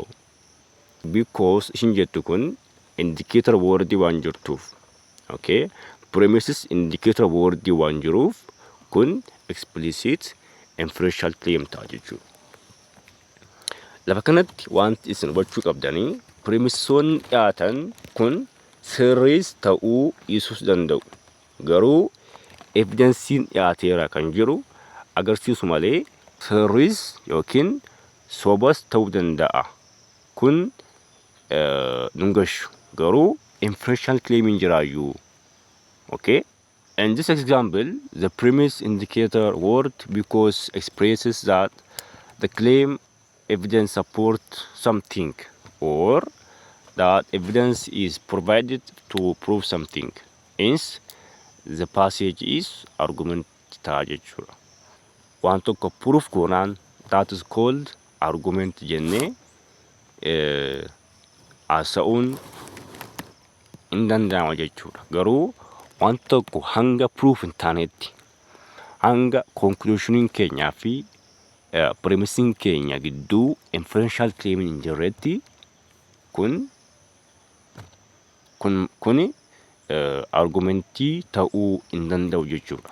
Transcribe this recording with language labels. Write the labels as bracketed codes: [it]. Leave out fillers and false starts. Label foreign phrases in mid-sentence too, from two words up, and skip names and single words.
[om] Because ishin jettu kun [en] indicator word [om] waan jirtuuf. Okay, [en] premises indicator word [om] waan jiruuf kun [en] explicit inferential claim [om] ta'a jechuudha. Lafa kanatti wanti isin hubachuu qabdanii premisoonni dhiyaatan kun sirriis ta'uu dhiisuus danda'u. Garuu evidensiin dhiyaateera kan jiru agarsiisu malee sirriis yookiin sobas ta'uu danda'a. Kun nungashu garuu [en] inferential claim [om] jiraayyuu. [en] Okay, in this example the premise indicator word because expresses that the claim evidence support something or that evidence is provided to prove something. Hence the passage is argumentative. [om] Waan tokko proof goonaan [en] that is called argument [om] jennee haasa'uun hin danda'ama jechuudha. Garuu waan tokko hanga proof hin taanetti hanga conclusioniin keenyaa fi premisiin keenya gidduu [en] inferential claim [om] hin jirretti kuni argumentii ta'uu hin danda'u jechuudha.